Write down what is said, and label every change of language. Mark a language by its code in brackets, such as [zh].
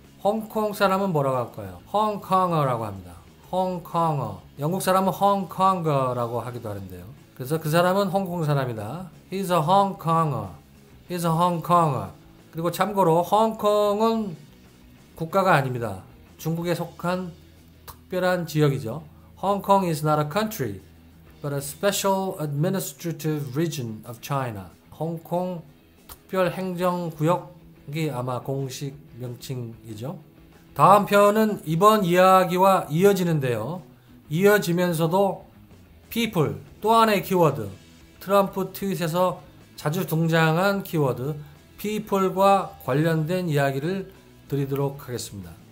[ko] 홍콩 사람은 뭐라고 할까요? 홍콩어라고 합니다. 홍콩어. 영국 사람은 홍콩어라고 하기도 하는데요. 그래서 그 사람은 홍콩 사람이다. [en] He's a Hongkonger. He's a Hongkonger. [ko] 그리고 참고로 홍콩은 국가가 아닙니다. 중국에 속한 특별한 지역이죠. [en] Hong Kong is not a country, but a special administrative region of China. [ko] 홍콩 특별 행정구역이 아마 공식 명칭이죠. 다음 편은 이번 이야기와 이어지는데요. 이어지면서도 people, 또 하나의 키워드, 트럼프 트윗에서 자주 등장한 키워드 people과 관련된 이야기를 드리도록 하겠습니다.